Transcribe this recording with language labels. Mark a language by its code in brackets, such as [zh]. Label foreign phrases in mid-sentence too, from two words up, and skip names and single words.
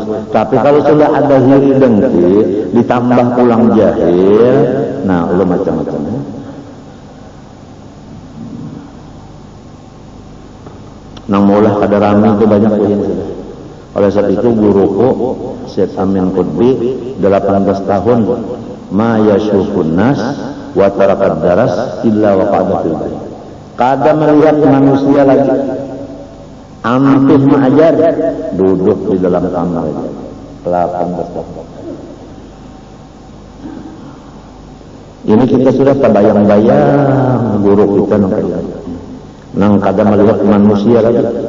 [bjn] Tapi kalau sudah ada hiri dengki, ditambah pulang jahil, nah lo macam-macam. Nang maulah kada rami itu banyak poin. Oleh sebab itu guruku Syekh Amin Qutbi 18 tahun [ar] ما يشوف الناس وترك الدرس إلا وقعد في البيت. [bjn] Kada melihat manusia lagi. Ampih mengajar, duduk di dalam kamar aja. 18 tahun. Ini kita sudah terbayang-bayang guru kita nang kada melihat manusia lagi.